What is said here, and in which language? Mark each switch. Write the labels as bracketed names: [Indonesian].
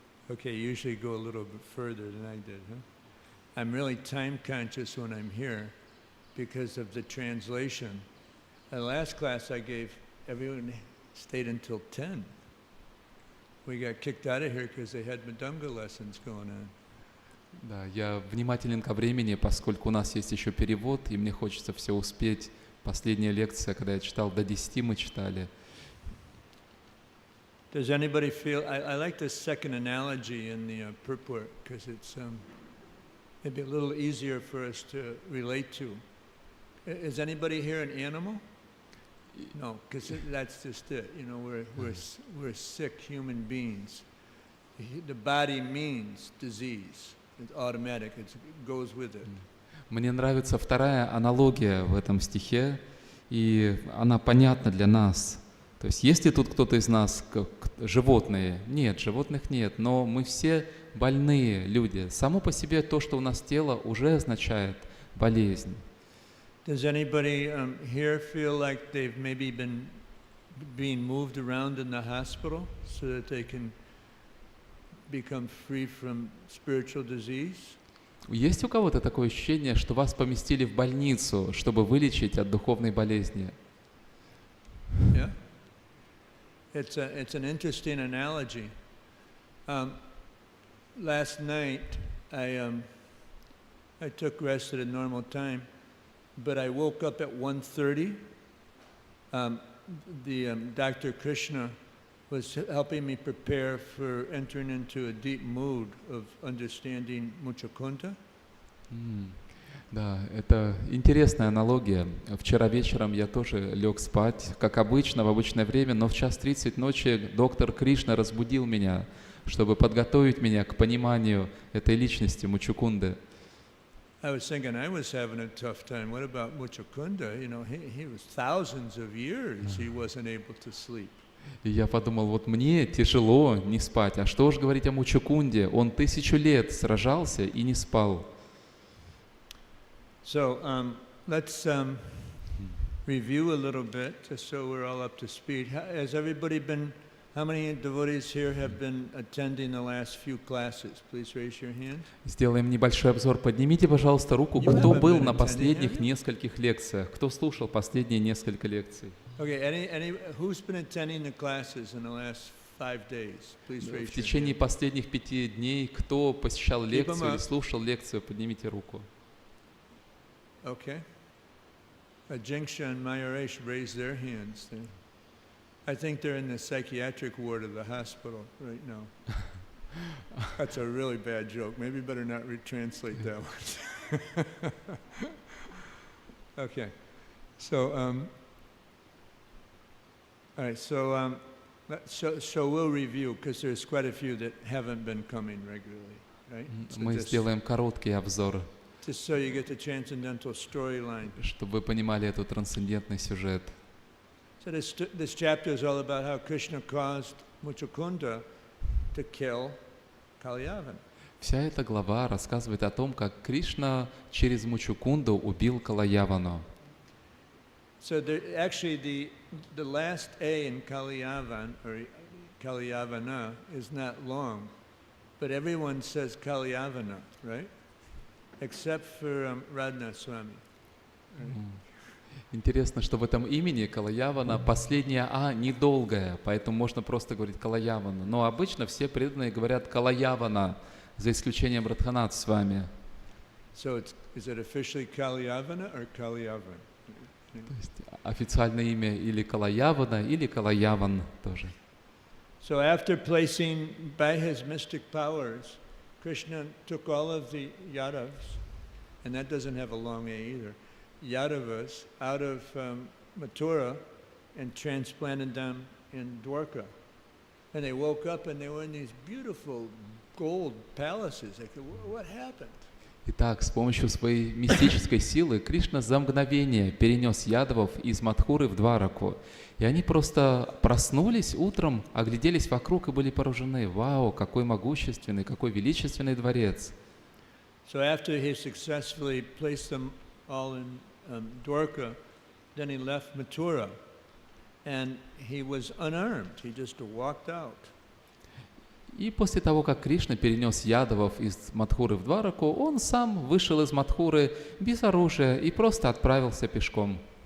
[English] Okay, usually go a little bit further than I did, huh? I'm really time conscious when I'm here because of the translation. The last class I gave, everyone stayed until 10. We got kicked out of here because they had Madanga lessons going on. [Russian] Да, я внимателен ко времени, поскольку у нас есть еще перевод, и мне хочется все успеть. Последняя лекция, когда я читал, до 10 мы читали. [English] Does anybody feel, I like this second analogy in the purport because it's maybe a little easier for us to relate to. Is anybody here an animal? No, because that's just it. You know, we're sick human beings. The body means disease. It's automatic. It goes with it. [Russian] Мне нравится вторая аналогия в этом стихе, и она понятна для нас. То есть есть ли тут кто-то из нас как животные? Нет, животных нет, но мы все больные люди. Само по себе то, что у нас тело, уже означает болезнь. [English] Does anybody here feel like they've maybe been being moved around in the hospital so that they can become free from spiritual disease? [Russian] Есть у кого-то такое ощущение, что вас поместили в больницу, чтобы вылечить от духовной болезни? [English] Yeah, it's an interesting analogy. Last night I took rest at a normal time, but I woke up at 1:30. Dr. Krishna was helping me prepare for entering into a deep mood of understanding Muchakunda. [Russian] Да, это интересная аналогия. Вчера вечером я тоже лег спать, как обычно, в обычное время, но в 1:30 ночи доктор Кришна разбудил меня, чтобы подготовить меня к пониманию этой личности Мучакунды. [English] I was thinking I was having a tough time. What about Muchakunda? You know, he was thousands of years he wasn't able to sleep. [Russian] И я подумал, вот мне тяжело не спать, а что ж говорить о Мучакунде? Он 1000 лет сражался и не спал. [English] So let's review a little bit, just so we're all up to speed. Has everybody been? How many devotees here have been attending the last few classes? Please raise your hand. [Russian] Сделаем небольшой обзор. Поднимите, пожалуйста, руку, кто был на последних нескольких лекциях, кто слушал последние несколько лекций. [English] Okay, who's been attending the classes in the last 5 days? Please raise your hand. [Russian] В течение последних 5 дней, кто посещал лекцию или слушал лекцию, поднимите руку. [English] Okay. Jingsha and Mayaresh raised their hands. I think they're in the psychiatric ward of the hospital right now. That's a really bad joke. Maybe better not translate that one. Okay. So, all right. So we'll review because there's quite a few that haven't been coming regularly, right? [Russian] Мы сделаем короткий обзор, [English] Just so you get the transcendental storyline. [Russian] чтобы вы понимали этот трансцендентный сюжет. [English] So this chapter is all about how Krishna caused Muchakunda to kill Kaliyavan. [Russian] Вся эта глава рассказывает о том, как Кришна через Мучакунду убил Калаявану. [English] So actually the last A in Kaliyavan, or Kalyavana is not long, but everyone says Kalyavana, right? Except for Radha Swami. Right? [Russian] Интересно, что в этом имени Калаявана последняя «а» недолгая, поэтому можно просто говорить Калаявана. Но обычно все преданные говорят Калаявана, за исключением Радханат с вами. [English] So is it officially Kalyavana or Kalyavan? [Russian] То есть официальное имя или Калаявана, или Калаяван тоже. [English] So after placing by his mystic powers, Krishna took all of the Yadavas, and that doesn't have a long A either, Yadavas out of Mathura and transplanted them in Dwarka. And they woke up and they were in these beautiful gold palaces. They said, what happened? [Russian] Итак, с помощью своей мистической силы Кришна за мгновение перенес ядовов из Мадхуры в Двараку. И они просто проснулись утром, огляделись вокруг и были поражены. Вау, какой могущественный, какой величественный дворец. [English] So after he successfully placed them all in Dwarka, then he left Mathura. And he was unarmed. He just walked out. [Russian] И после того, как Кришна перенес ядовов из Мадхуры в Двараку, он сам вышел из Мадхуры без оружия и просто отправился пешком.